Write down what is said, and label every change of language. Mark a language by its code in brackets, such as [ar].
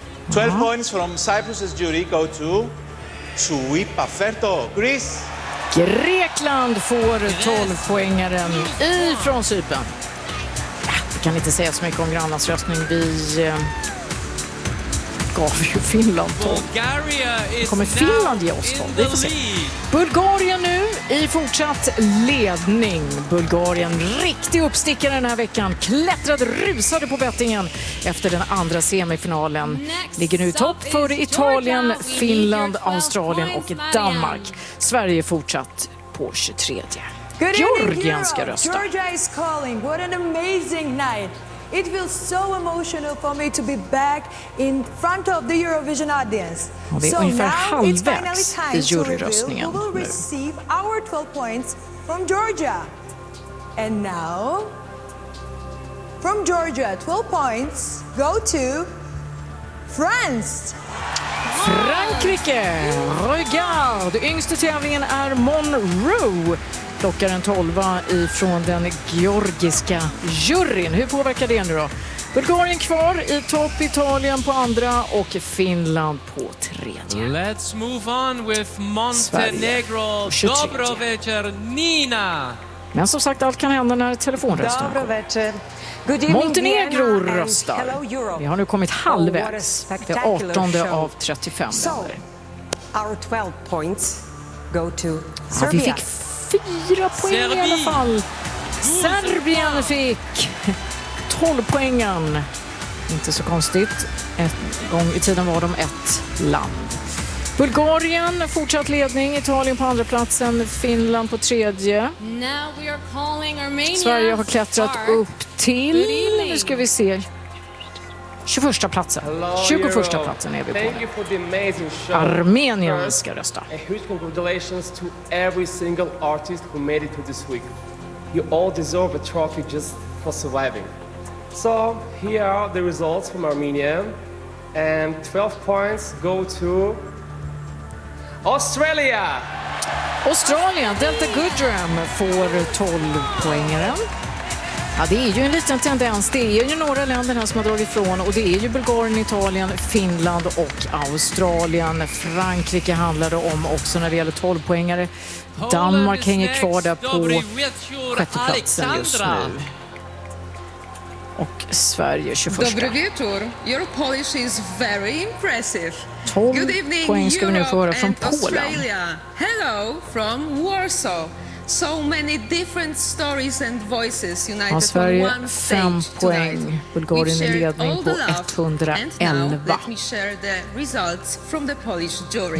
[en] 12 points from Cyprus's jury go to Tsuipa Ferto, Greece. [sv] Grekland får 12-poängaren ifrån Cypern. Vi kan inte säga så mycket om grannas röstning. Vi gav ju Finland 12. Kommer Finland ge oss 12? Vi får se. Bulgarien nu i fortsatt ledning. Bulgarien riktig uppstickare den här veckan. Klättrade, rusade på bettingen efter den andra semifinalen. Ligger nu topp för Italien, Finland, Australien och Danmark. Sverige fortsatt på 23. Georgien ska rösta. [en] Georgia is calling. What an amazing night. It feels so emotional for me to be back in front of the Eurovision audience. [sv] Och det är [en] so now it's finally time to reveal who will receive our 12 points from Georgia. And now, from Georgia, 12 points go to France. [sv] Frankrike! [fr] Regarde! [sv] Yngste tävlingen är Monroe. Plockar en 12 ifrån den georgiska juryn. Hur påverkar det nu då? Bulgarien kvar i topp, Italien på andra och Finland på tredje. [en] Let's move on with Montenegro. [sr] Dobro večer, Nina. [sv] Men som sagt, allt kan hända när telefonrösten kommer. Montenegro röstar. Vi har nu kommit halvvägs. Det är 18 av 35 länder. [en] Our 12 points go to Serbia. [sv] Vi fick 4 poäng i alla fall. Serbien fick 12 poängen. Inte så konstigt. En gång i tiden var de ett land. Bulgarien fortsatt ledning. Italien på andra platsen. Finland på tredje. [en] Now we are calling Armenia. [sv] Sverige har klättrat upp till. Nu ska vi se. 21 platsen. 21 platsen är vi på. [en] Thank you for the amazing show. [sv] Armenien ska rösta. [en] A huge congratulations to every single artist who made it to this week. You all deserve a trophy just for surviving. So, here are the results from Armenia. And 12 points go to Australia. [sv] Australia, Delta Goodrem får 12 poängaren. Ja, det är ju en liten tendens. Det är ju några länder här som har dragit ifrån. Och det är ju Bulgarien, Italien, Finland och Australien. Frankrike handlar det om också när det gäller 12 poängare. Danmark hänger kvar där på sjätte platsen just nu. Och Sverige 21. [pl] Dobry wieczór. [en] Your Polish is very impressive. [sv] 12 poäng ska vi nu få höra från Polen. [en] Hello from Warsaw. So many different stories and voices united on one stage tonight. [sv] Fem poäng. Bulgarien i ledning på 111. [en] And now let me share the results from the Polish jury.